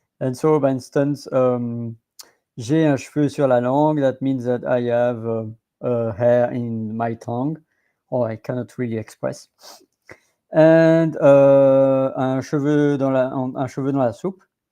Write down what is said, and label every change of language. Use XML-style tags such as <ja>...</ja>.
<en>And so, by instance,</en> <fr>j'ai un cheveu sur la langue.</fr> <en>That means that I have hair in my tongue, or I cannot really express.</en> <fr>And un cheveu dans la soupe.</fr>